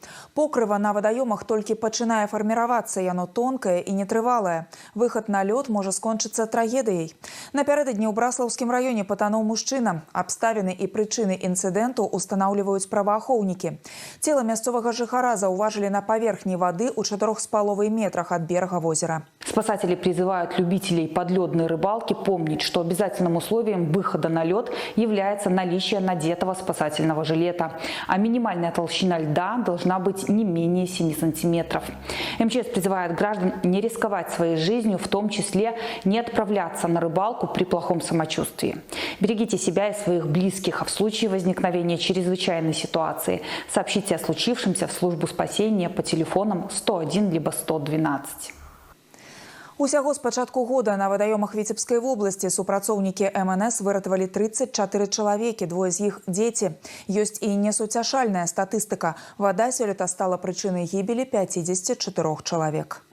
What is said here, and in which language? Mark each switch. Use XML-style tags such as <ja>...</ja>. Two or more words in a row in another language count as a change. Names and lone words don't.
<be>Покрыва на вадаёмах толькі пачынае фарміравацца, яно тонкае і нетрывалае. Выхад на лёд можа скончыцца трагедыяй. Напярэдадні ў Браслаўскім раёне патануў мужчына. Абставіны і прычыны інцыдэнту устанаўліваюць праваахоўнікі. Цела мясцовага жыхара заўважылі на паверхні вады ў 4,5 метрах</be> <ru>от берега озера. Спасатели призывают любителей подледной рыбалки помнить, что обязательным условием выхода на лед является наличие надетого спасательного жилета, а минимальная толщина льда должна быть не менее 7 сантиметров. МЧС призывает граждан не рисковать своей жизнью, в том числе не отправляться на рыбалку при плохом самочувствии. Берегите себя и своих близких, а в случае возникновения чрезвычайной ситуации сообщите о случившемся в службу спасения по телефонам 101 либо 112.</ru> <be>Усяго з пачатку года на вадаёмах Віцебскай вобласці супрацоўнікі МНС выратавалі 34 чалавекі, двое з іх дзеці. Ёсць і несуцяшальная статыстыка. Вада сёлета стала прычынай гібелі 54 чалавек.</be>